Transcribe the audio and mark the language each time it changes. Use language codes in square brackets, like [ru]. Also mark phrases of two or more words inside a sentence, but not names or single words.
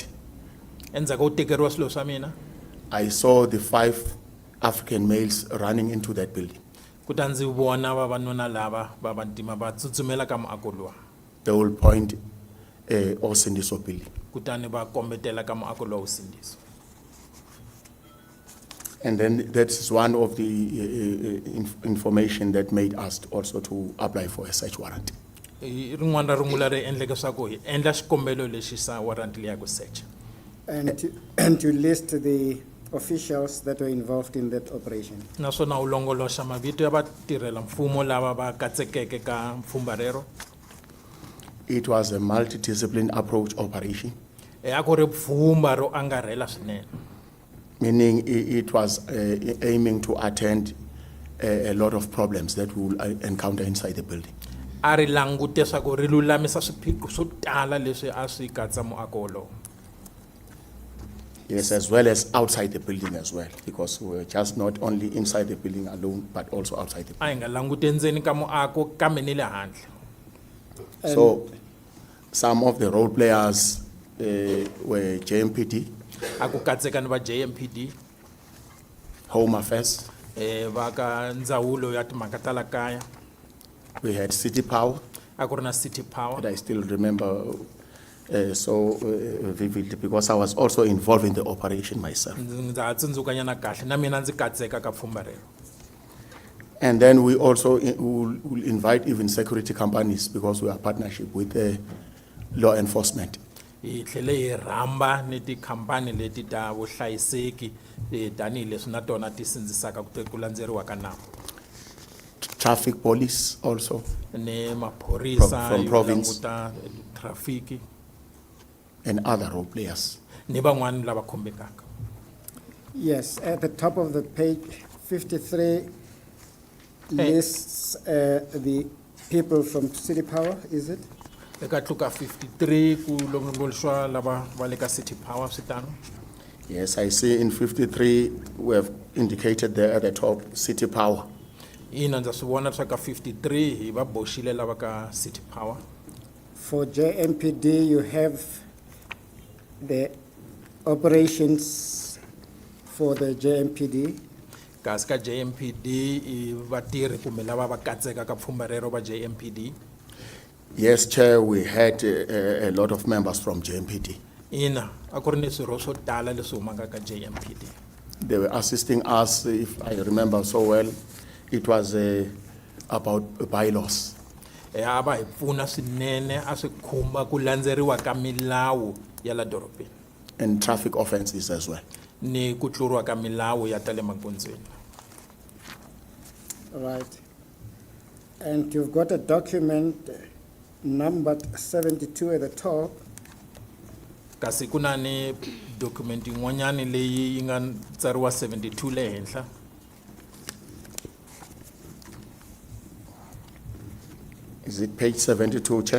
[ts] Endzhaku ko tekeriwa swilo swa mina [en] I saw the 5 African males running into that building. [ts] kutani ndzi vona vavanuna lava va vantima va tsutsumela ka muako luwa. [en] They will point Usindiso building. [ts] Kutani va kombetela ka muako luwa Usindiso. [en] And then that's one of the information that made us also to apply for a search warrant. [ts] Rin'wana ra rungula ri endleke swaku hi endla xikombelo lexi sa warrant leyi ya ku search. [en] And to list the officials that were involved in that operation. [ts] Naswona u longoloxa mavito ya vatirhela mfumo lava va katsekeke ka pfhumba rero. [en] It was a multidisciplinary approach operation, [ts] A ku ri pfhumba ro angarhela swinene. [en] meaning it was aiming to attend a lot of problems that we will encounter inside the building. [ts] A ri langute swaku ri lulamisa swiphiqo swo tala leswi a swi katsa muako wolowo. [en] Yes, as well as outside the building as well, because we were just not only inside the building alone, but also outside the building. [ts] A hi nga langute ndzeni ka muako kambe ni le handle. [en] So some of the role players were JMPD, [ts] A ku katseka ni va JMPD, [en] Home Affairs, [ts] va ka ndzawulo ya timhaka ta la kaya, [en] we had City Power, [ts] a ku ri na City Power. [en] that I still remember so vividly because I was also involved in the operation myself. [ts] Ndza ha tsundzukanyana kahle na mina ndzi katseka ka pfhumba rero. [en] And then we also will invite even security companies because we are partnership with law enforcement. [ts] Hi tlhele hi rhamba ni tikhampani leti ta vuhlayiseki tanihileswi na tona ti sindzisaka ku landzeriwa ka nawu. [en] Traffic police also, [ts] Ni maphorisa [en] From [ts] yo [en] province. [ts] languta trafiki [en] and other role players. [ts] ni van'wani lava khumbekaka. [en] Yes, at the top of the page, 53 lists the people from City Power, is it? [ts] Eka tluka 53 ku longolixwa lava va le ka City Power switano. [en] Yes, I see in 53 we have indicated there at the top City Power. [ts] Ina ndza swi vona swa ka 53 hi va boxile lava ka City Power. [en] For JMPD, you have the operations for the JMPD. [ts] Kasi ka JMPD i vatirhi kumbe lava va katseka ka pfhumba rero va JMPD. [en] Yes, Chair, we had a lot of members from JMPD. [ts] Ina a ku ri ni swirho swo tala leswi humaka ka JMPD. [en] They were assisting us, if I remember so well, it was about bylaws. [ts] A va hi pfuna swinene a swi khumba ku landzeriwa ka milawu ya la dorobeni [en] And traffic offenses as well. [ts] ni ku tluriwa ka milawu ya ta le magondzweni. [en] Right. And you've got a document numbered 72 at the top. [ts] Kasi ku na ni document yin'wanyani leyi yi nga tsariwa 72 le henhla. [en] Is it page 72, Chair?